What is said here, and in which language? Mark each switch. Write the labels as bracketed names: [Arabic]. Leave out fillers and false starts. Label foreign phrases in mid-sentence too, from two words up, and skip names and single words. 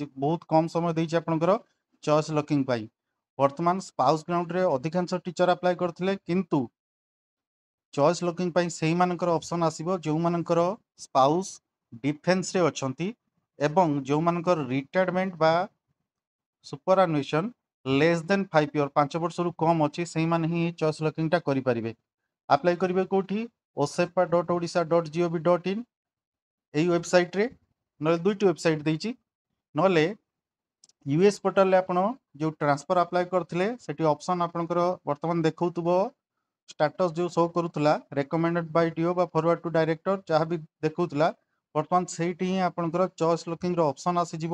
[Odia] ବହୁତ କମ୍ ସମୟ ଦେଇଛି ଆପଣଙ୍କର [English] choice locking [Odia] ପାଇଁ। ବର୍ତ୍ତମାନ [English] spouse groundରେ [Odia] ଅଧିକାଂଶ [English] teacher apply [Odia] କରିଥିଲେ, କିନ୍ତୁ [English] choice locking [Odia] ପାଇଁ ସେଇମାନଙ୍କର ଅପସନ୍ ଆସିବ ଯେଉଁମାନଙ୍କର [English] spouse defenceରେ [Odia] ଅଛନ୍ତି ଏବଂ ଯେଉଁମାନଙ୍କର ରିଟାୟାରମେଣ୍ଟ ବା [English] superannuation less than 5 year [Odia] 5 ବର୍ଷରୁ କମ୍ ଅଛି, ସେଇମାନେ ହିଁ [English] choice lockingଟା [Odia] କରିପାରିବେ। ଆପ୍ଲାଏ କରିବେ କେଉଁଠି? osepa.odisha.gov.in ଏଇ ୱେବସାଇଟ୍‌ରେ, ନହେଲେ ଦୁଇଟି ୱେବସାଇଟ ଦେଇଛି। ନହେଲେ [English] US portal [Odia] ଆପଣ ଯେଉଁ [English] transfer apply [Odia] କରିଥିଲେ ସେଠି ଅପସନ୍ ଆପଣଙ୍କର ବର୍ତ୍ତମାନ ଦେଖାଉଥିବ ଷ୍ଟାଟସ୍ ଯେଉଁ ଶୋ କରୁଥିଲା [English] recommended by DO [Odia] ବା [English] forward to director [Odia] ଯାହା ବି ଦେଖାଉଥିଲା, ବର୍ତ୍ତମାନ ସେଇଠି ହିଁ ଆପଣଙ୍କର [English] choice lockingର [Odia] ଅପସନ୍ ଆସିଯିବ।